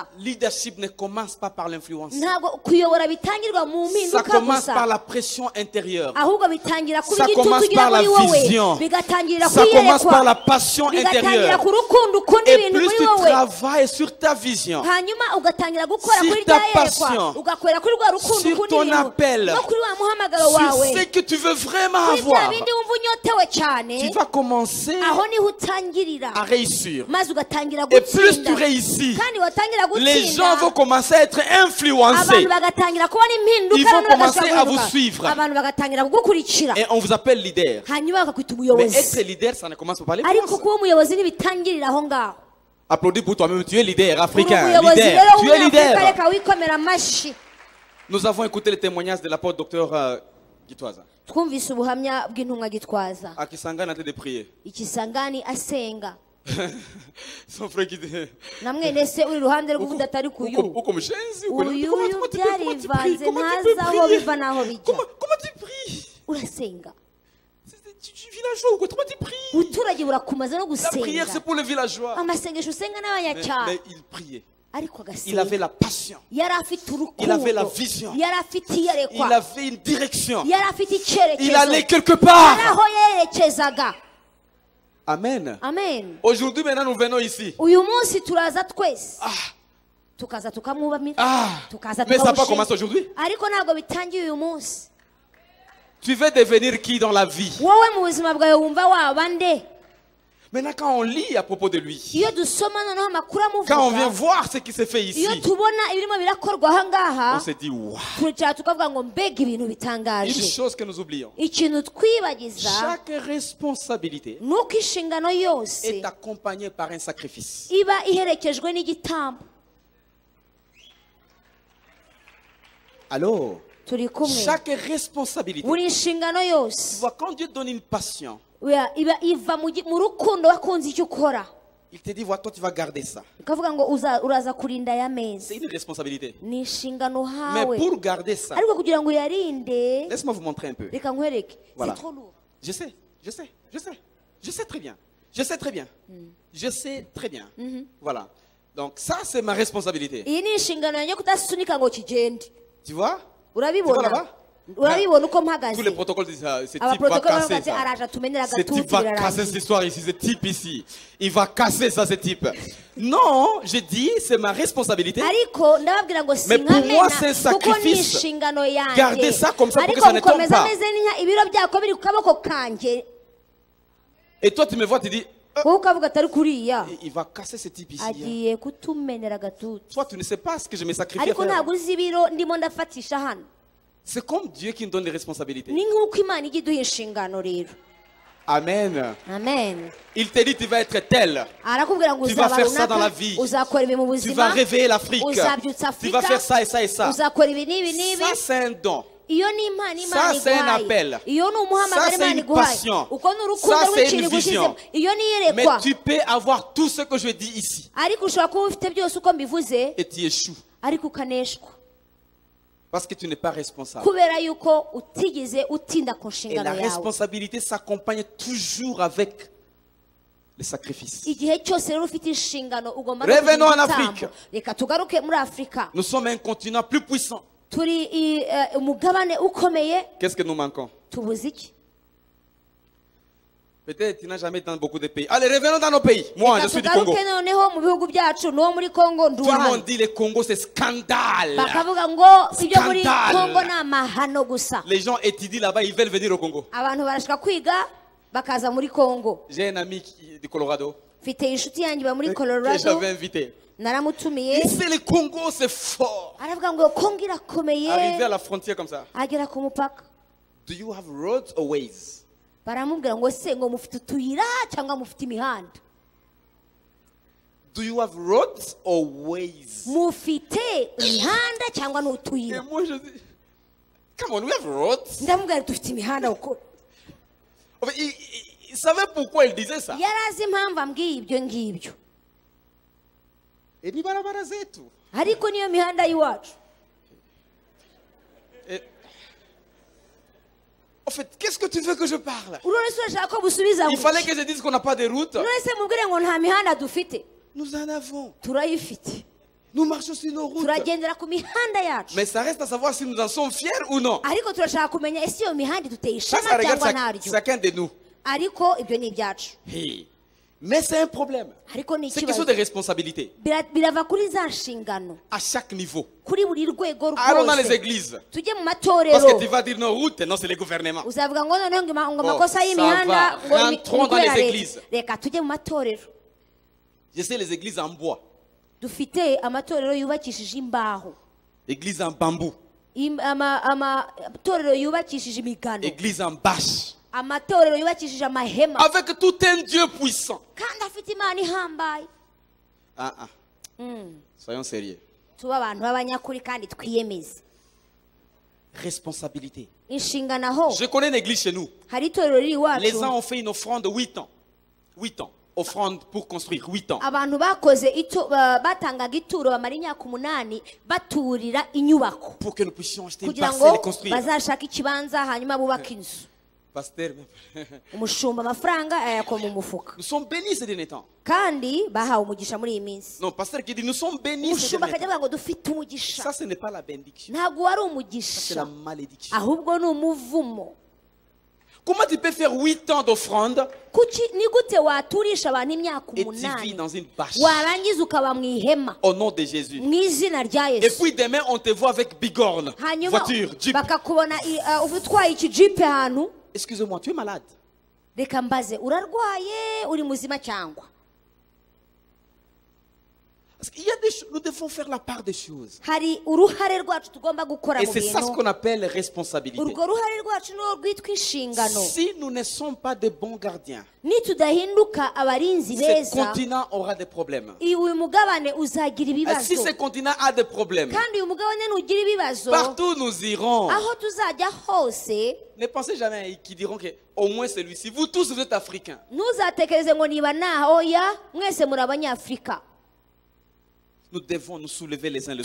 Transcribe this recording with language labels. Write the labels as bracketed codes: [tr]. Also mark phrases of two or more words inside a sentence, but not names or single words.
[fr] Leadership ne commence pas par l'influence. [rw] ntabwo kuyobora bitangirwa mu [fr] Ça [rw] mpinduka [fr] commence par [rw] gusa, [fr] la pression intérieure. [rw] ahubwo bitangira kuba [fr] Ça [rw] igitutu [fr] commence [rw] ugira [fr] par la [rw] muri wowe, [fr] vision. [rw] bigatangirira [fr] Ça commence par la [rw] kuyerekwa, [fr] passion [rw] bigatangira [fr] intérieure. [rw] ku rukundo ukunda [fr] Et [rw] ibintu [fr] plus [rw] muri [fr] tu [rw] wowe, [fr] travailles sur ta vision, [rw] hanyuma ugatangira gukora [fr] sur [rw] kuri [fr] ta [rw] rya [fr] passion, [rw] yerekwa, ugakorera kuri rwa rukundo [fr] sur [rw] ukunda [fr] ton [rw] ibintu, [fr] appel, [rw] no kuri wa muhamagaro [fr] sur [rw] wawe, [fr] ce que tu veux vraiment [rw] kuri bya [fr] avoir, [rw] bindi wumva unyotewe cyane, [fr] tu vas commencer [rw] aho niho utangirira, [fr] à réussir. [rw] maze ugatangira [fr] Et plus tu [rw] gutsinda, [fr] réussis, [rw] kandi watangira [fr] les gens vont [rw] gutsinda [fr] commencer à être influencés. [rw] abantu bagatangira kubona impinduka, [fr] Ils vont [rw] noneho [fr] commencer [rw] bagashaka [fr] à vous [rw] guhinduka. [fr] suivre. [rw] abantu bagatangira kugukurikira, [fr] Et on vous appelle leader. [rw] hanyuma bakakwita [fr] Mais être [rw] umuyobozi. [fr] leader, ça ne commence pas par [rw] ariko [fr] l'influence. [rw] kuba umuyobozi ntibitangirira aho ngaho. [fr] Applaudis pour toi-même, tu es leader [rw] uri [fr] africain. [rw] umuyobozi [fr] Leader. [rw] rero [fr] Tu es [rw] w'umunyafurika, [fr] leader. [rw] reka wikomera amashyi. [fr] Nous avons écouté le témoignage de l'apôtre docteur Gitwaza. [rw] twumvise ubuhamya bw'intumwa Gitwaza, [fr] À Kisangani en train de prier. [rw] ikisangani asenga. [fr] Son frère qui dit. [rw] na mwene se uri iruhande rw'ubundi atari ku uyu [fr] Ou comme Chenzi, ou [rw] uyu [fr] comment tu peux [rw] byarivanze [fr] prier? [rw] ntazi aho biva n'aho bijya [fr] Comment tu pries? [rw] urasenga [fr] Tu villageois ou quoi? Comment tu pries? [rw] ubuturage burakumaze no [fr] La prière, [rw] gusenga [fr] c'est pour les villageois. [rw] amasengesho usenga n'abanyacyaro [fr] Mais il priait. [rw] ariko [fr] Il avait [rw] agasenga [fr] la passion. [rw] yari afite [fr] Il avait la [rw] urukundo [fr] vision. [rw] yari afite [fr] Il [rw] iyerekwa [fr] avait une direction. [rw] yari afite [fr] Il [rw] icyerekezo [fr] allait quelque [rw] yari [fr] part. [rw] aho yerekezaga [fr] Amen. [rw] amen [fr] Aujourd'hui, maintenant, nous venons ici. [rw] uyu munsi turaza twese Ah, tukaza tukamwubamira ah. tukaza [fr] Mais ça n'a pas [rw] tukamushima [fr] commencé aujourd'hui. [rw] ariko ntabwo bitangiye uyu munsi [fr] Tu veux devenir qui dans la vie? [rw] wowe mu buzima bwawe wumva waba nde [fr] Maintenant, quand on lit à propos de lui, [rw] iyo dusoma noneho amakuru [fr] quand on vient [rw] amuvuga [fr] voir ce qui s'est fait ici, [rw] iyo tubona ibirimo birakorwa aha ngaha [fr] on se dit, waouh. [rw] turicara tukavuga ngo mbega ibintu [fr] Une [rw] bitangaje [fr] chose que nous oublions. [rw] ikintu twibagiza [fr] Chaque responsabilité [rw] ni uko inshingano yose [fr] est accompagnée par un sacrifice. [rw] iba iherekejwe n'igitambo [fr] Alors, [rw] turi kumwe [fr] chaque responsabilité, [rw] buri nshingano [fr] tu [rw] yose [fr] vois, quand Dieu donne une passion, [rw] iba iva mu rukundo wakunze icyo ukora [fr] il te dit, voilà, toi tu vas garder ça. [rw] ukavuga ngo uraza kurinda aya meza [fr] C'est une responsabilité. [rw] ni inshingano [fr] Mais [rw] hawe [fr] pour garder ça, [rw] ariko kugira ngo uyarinde [fr] laisse-moi vous montrer un peu. [rw] reka nkwereke [fr] Voilà. c'est trop lourd Je sais, je sais, je sais. Je sais très bien. Je sais très bien. Je sais très bien. Voilà. Donc ça, c'est ma responsabilité. [rw] iyi ni inshingano yanjye kudasunika ngo kigende [fr] Tu vois? [rw] urabibona [fr] là-bas? [rw] urabibona uko [fr] Tous les [rw] mpagaze [fr] protocoles disent, ah, ce type va [rw] abaprotokole [fr] casser [rw] baravuga ati [fr] ça. [rw] araje atumenera [fr] Ce type [rw] agatuti [fr] va casser cette [rw] birarangiye [fr] histoire ici, ce type ici. Il va casser ça, ce type. Non, je dis, c'est ma responsabilité. [rw] ariko ndababwira ngo [fr] Mais pour moi, c'est [rw] sinkamena [fr] un [rw] kuko ni [fr] sacrifice. [rw] inshingano yanjye [fr] Gardez ça comme ça pour que [rw] ariko [fr] ça ne tombe [rw] gukomeza [fr] pas. [rw] ameze n'inka ibiro byako biri ku kaboko kanjye [fr] Et toi, tu me vois, tu dis, [rw] wowe ukavuga atari kuriya [fr] il va casser ce type ici. Hein. [rw] agiye kutumenera agatuti [fr] Toi, tu ne sais pas ce que je me sacrifie à [rw] ariko [fr] faire. [rw] ntabwo uzi ibiro ndimo ndafatisha hano [fr] C'est comme Dieu qui nous donne les responsabilités. [rw] ni nk'uko imana ijya iduha inshingano rero [fr] Amen. [rw] amen [fr] Il te dit, tu vas être tel. [rw] arakubwira ngo [fr] Tu vas [rw] uzaba [fr] faire ça dans la [rw] runaka [fr] vie. [rw] uzakora ibi mu [fr] Tu vas [rw] buzima [fr] réveiller l'Afrique. [rw] uzabyutsa [fr] Tu vas [rw] afurika [fr] faire ça et ça et ça. [rw] uzakora ibi n'ibi n'ibi [fr] Ça, c'est un don. [rw] iyo ni impano [fr] Ça, [rw] imana [fr] c'est un [rw] iguhaye [fr] appel. [rw] iyo ni umuhamagaro [fr] Ça, c'est [rw] imana [fr] une [rw] iguhaye [fr] passion. [rw] uko ni urukundo [fr] Ça, c'est [rw] rw'ikintu [fr] une vision. [rw] igushyizemo iyo ni [fr] Mais [rw] iyerekwa [fr] tu peux avoir tout ce que je dis ici. [rw] ariko ushobora kuba ufite byose uko mbivuze [fr] Et tu échoues. [rw] ariko ukaneshwa [fr] Parce que tu n'es pas responsable. [rw] kubera yuko utigeze utinda ku [fr] Et [rw] nshingano [fr] la [rw] yawe [fr] responsabilité s'accompagne toujours avec le sacrifice. [rw] igihe cyose rero ufite inshingano ugomba no [fr] Revenons [rw] kugira [fr] en [rw] igitambo. [fr] Afrique. [rw] reka tugaruke muri afurika [fr] Nous sommes un continent plus puissant. [rw] turi umugabane ukomeye [fr] Qu'est-ce que nous manquons? [rw] tubuze iki [fr] Peut-être tu n'as jamais été dans beaucoup de pays. Allez, revenons dans nos pays. Moi, je [rw] reka [fr] suis du Congo. [rw] tugaruke noneho mu bihugu byacu n'uwo muri kongo [fr] Tout le monde [rw] nduwahano [fr] dit le Congo, c'est scandale. [rw] bakavuga ngo ibyo muri [fr] Scandale. [rw] kongo ni amahano gusa [fr] Les gens étudient là-bas, ils veulent venir au Congo. [rw] abantu barashaka kwiga bakaza muri kongo [fr] J'ai un ami du Colorado [rw] mfite inshuti yanjye iba muri [fr] que [rw] colorado [fr] j'avais invité. [rw] naramutumiye [fr] Il sait le Congo, c'est fort. [rw] aravuga ngo kongo irakomeye [fr] Arrivé à la frontière comme ça. [rw] agera ku mupaka [en] Do you have roads or ways? [rw] baramubwira ngo se ngo mufite utuyira cyangwa mufite imihanda [en] Do you have roads or ways? [rw] mufite imihanda cyangwa [fr] Et [rw] n'utuyira [fr] moi je dis, [en] come on, we have roads. [rw] ndamubwira dufite imihanda kuko [fr] En fait, il savait pourquoi il disait ça. [rw] yari azi impamvu ambwiye ibyo ngibyo [fr] Et dit, [sw] barabara zetu. [rw] ariko niyo mihanda y'iwacu [fr] Et- En fait, qu'est-ce que tu veux que je parle? [rw] urone se urashaka ko busubiza [fr] Il fallait que je dise qu'on n'a pas de route. [rw] none se mubwire ngo nta mihanda dufite [fr] Nous en avons. [rw] turayifite [fr] Nous marchons sur nos routes. [rw] turagendera ku mihanda yacu [fr] Mais ça reste à savoir si nous en sommes fiers ou non. [rw] ariko turashaka kumenya ese iyo mihanda iduteye [fr] Ça, [rw] ishema [fr] ça regarde [rw] cyangwa ntaryo [fr] chacun de nous. [rw] ariko ibyo ni ibyacu [fr] Hey. Mais c'est un problème. [rw] ariko ni [fr] C'est question [rw] ikibazo [fr] de responsabilité. [rw] birava kuri za nshingano [fr] À chaque niveau. [rw] kuri buri rwego [fr] Allons dans les [rw] rwose [fr] églises. [rw] tujye mu [fr] Parce [rw] matorero [fr] que tu vas dire nos routes, non, c'est le gouvernement. [rw] uzavuga ngo noneho ngo [fr] Bon, [rw] amakosa [fr] ça [rw] y'imihanda [fr] va. [rw] ngo [fr] Rentrons dans les églises. [rw] reka tujye mu matorero [fr] Je sais les églises en bois, [rw] dufite amatorero yubakishije imbaho [fr] églises en bambou, [rw] amatorero yubakishije imigano [fr] églises en bâche. [rw] amatorero yubakishije amahema [fr] Avec tout un Dieu puissant. [rw] kandi afite imana ihambaye [fr] Ah, ah. Soyons sérieux. [rw] tuba abantu b'abanyakuri kandi twiyemeze [fr] Responsabilité. [rw] inshingano aho [fr] Je connais une église chez nous. [rw] hari itorero riri [fr] Les [rw] iwacu [fr] gens ont fait une offrande de 8 ans. 8 ans. offrande pour construire 8 ans. [rw] abantu batangaga ituro bamara imyaka 8 baturira inyubako [fr] Pour que nous puissions acheter une [rw] kugira ngo [fr] parcelle et construire. [rw] bazashake ikibanza hanyuma bubake inzu. [fr] Pasteur, [rw] Umushumba amafaranga ayakoma mu mufuka [fr] nous sommes bénis ces derniers temps. [rw] kandi bahawe umugisha muri iyi minsi. [fr] Non, pasteur qui dit nous sommes bénis ces [rw] Umushumba [fr] derniers [rw] akajya [fr] temps. [rw] avuga ngo dufite umugisha. [fr] Ça, ce n'est pas la bénédiction. [rw] Ntabwo wari [fr] C'est la [rw] umugisha [fr] malédiction. [rw] ahubwo ni umuvumo. [fr] Comment tu peux faire 8 ans d'offrande [rw] Kuki ni gute waturisha abantu imyaka [fr] et tu vis [rw] 8 [fr] dans une bâche [rw] warangiza ukaba mu ihema [fr] au nom de Jésus? [rw] mu izina rya [fr] Et [rw] Yesu, [fr] puis demain, on te voit avec bigorne, [rw] hanyuma [fr] voiture, jeep. [rw] bakakubona utwaye ikijipe ahantu. [fr] Excusez-moi, tu es malade. [rw] Reka mbaze, urarwaye uri muzima cyangwa? [fr] Parce qu'il y a des choses, nous devons faire la part des choses. [rw] Hari uruhare rwacu tugomba gukora [fr] Et [rw] mu [fr] c'est ça ce [rw] bintu. [fr] qu'on appelle responsabilité. [rw] Urwo ruhare rwacu ni rwitwa inshingano. [fr] Si nous ne sommes pas de bons gardiens, [rw] Nitudahinduka abarinzi [fr] ce [rw] beza, [fr] continent aura des problèmes. [rw] uyu mugabane uzagira [fr] Et si [rw] ibibazo. [fr] ce continent a des problèmes, [rw] Kandi uyu mugabane nugira ibibazo, [fr] partout nous irons. [rw] aho tuzajya hose, [fr] Ne pensez jamais à qui diront que au moins celui-ci. Vous tous, vous êtes africains. [rw] ntuzatekereze ngo niba naho oya mwese muri abanyafurika. [fr] Nous devons nous soulever les uns les autres.